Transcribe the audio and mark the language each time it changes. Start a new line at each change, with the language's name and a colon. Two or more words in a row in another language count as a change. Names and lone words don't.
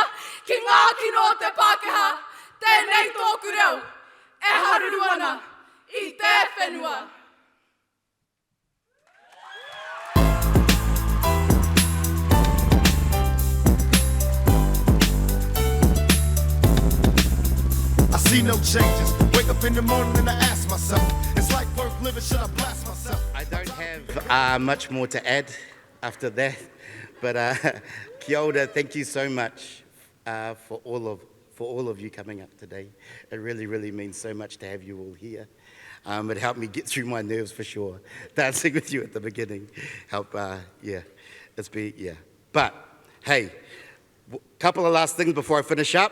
Māori: Ki ngā kino o te Pākehā. Tēnei tōku reo. E haruru ana I te whenua.
English: I see no changes. Wake up in the morning and I ask myself, it's like worth living, should I blast myself? I don't have much more to add after that, but
Māori: kia ora,
English: thank you so much for all of you coming up today. It really, really means so much to have you all here. It helped me get through my nerves for sure. Dancing with you at the beginning helped, But, hey, couple of last things before I finish up.